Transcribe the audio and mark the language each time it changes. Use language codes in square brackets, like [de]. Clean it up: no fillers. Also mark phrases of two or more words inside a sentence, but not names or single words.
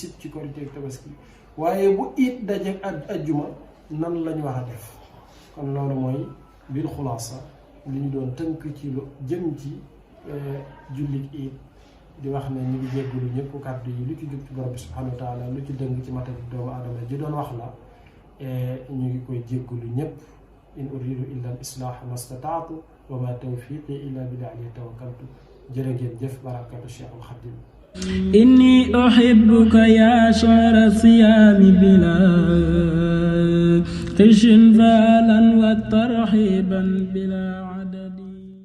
[wo] sib ci Korite ak Tabaski waaye bu it daje ak ajjuma nan lañ war a def kon loolu mooy biir xulaasa li ñu doon tënk ci lu jëm ci jullit it di wax ne ñu ngi jéggalu ñëpp kàddu yi lu ci jub ci borom bi [ar] سبحانه وتعالى [wo] lu ci dëng ci matadi doomu aadama ji doon wax la ñu ngi koy jéggalu ñëpp [ar] إن أريد إلا الإصلاح ما استطعت وما توفيقي إلا بالله عليه توكلت [wo] jërë ngeen jëf barakatu Cheikhul Khadim [ar] إني أحبك يا شهر الصيام بلا غش فعلا وترحيبا بلا عدد